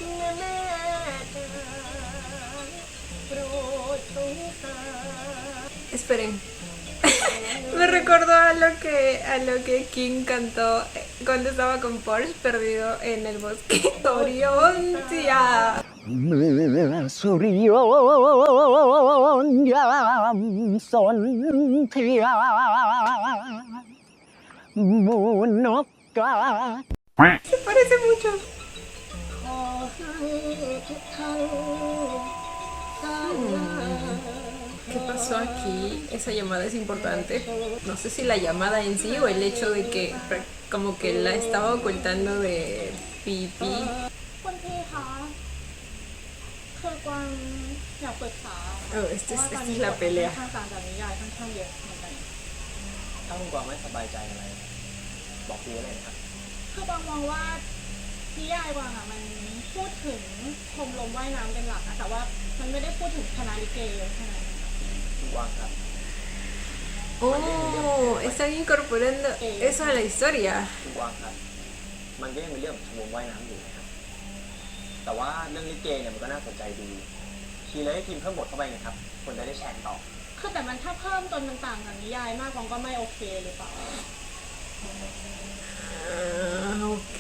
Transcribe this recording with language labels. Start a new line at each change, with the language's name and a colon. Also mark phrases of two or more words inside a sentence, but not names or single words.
Spanish: Esperen. Me recordó a lo que King cantó cuando estaba con Porsche perdido en el bosque. Oriontia.
Thai: เมื่อสุริยนต์ยามสนธยาหมูนกกา
Spanish: Se parece mucho.
Thai: ขอให้ทุกท่านสร้างงาน
Spanish: ¿Qué pasó aquí? Esa llamada es importante. No sé si la llamada en sí o el hecho de que como que la estaba ocultando de Pipi.
Thai: คุณพี่คะคือกวางอยากปรึกษา
Spanish: Oh, esta es la pelea.
Thai: ค่อนข้างต่างจากนิยายค่อนข้างเยอะเหมือนกัน ถ้าคุณกวางไม่สบายใจอะไร บอกพี่เลยนะครับ คือกวางมองว่านิยายกวางอ่ะมันพูดถึงชมรมว่ายน้ำเป็นหลักนะแต่ว่ามันไม่ได้พูดถึงคณะลิเกเยอะขนาดนั้น คุณกวางครับ
Spanish: Oh, están incorporando eso a la historia.
Thai: คุณกวางครับ มันก็ยังเป็นเรื่องของชมรมว่ายน้ำอยู่นะครับ แต่ว่าเรื่องลิเกเนี่ยมันก็น่าสนใจดี ทีเลยให้ทีมเพิ่มบทเข้าไปนะครับ คนจะได้แชร์ต่อ คือแต่มันถ้าเพิ่มจนมันต่างจากนิยายมากกวางก็ไม่โอเคหรือเปล่า
Spanish: Ok.